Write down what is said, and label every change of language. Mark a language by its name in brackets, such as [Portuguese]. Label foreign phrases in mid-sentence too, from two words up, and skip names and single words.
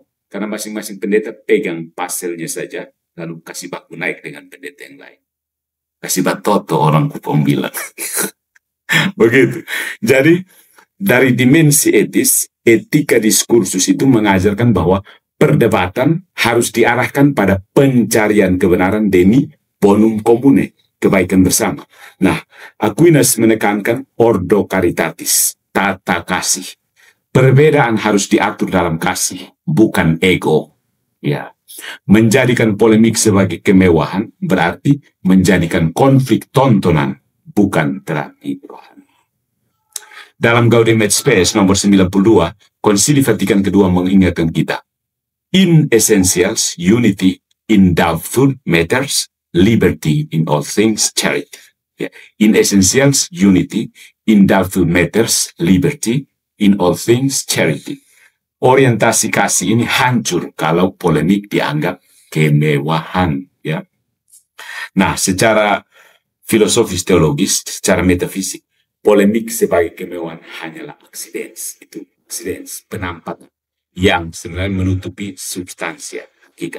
[Indonesian] Karena masing-masing pendeta pegang paselnya saja, lalu kasih baku naik dengan pendeta yang lain. [Kupang Malay] Kasih batoto orang kupong bilang. [Indonesian] Begitu. Jadi, dari dimensi etis, etika diskursus itu mengajarkan bahwa perdebatan harus diarahkan pada pencarian kebenaran demi [Latin] bonum comune, [Indonesian] kebaikan bersama. Nah, Aquinas menekankan [Latin] ordo caritatis, [Indonesian] tata kasih. Perbedaan harus diatur dalam kasih, bukan ego. Ya. Menjadikan polemik sebagai kemewahan berarti menjadikan konflik tontonan, bukan terapi rohani. Dalam Gaudium et Spes nomor 92, Konsili Vatikan kedua mengingatkan kita, [English] in essentials, unity in doubtful matters, liberty in all things, charity. Ya. In essentials, unity in doubtful matters, liberty in all things, charity. [Indonesian] Orientasi kasih ini hancur kalau polemik dianggap kemewahan. Ya. Nah, secara filosofis teologis, secara metafisik, polemik sebagai kemewahan hanyalah aksidens. Itu aksidens, penampakan yang sebenarnya menutupi substansi hakikat.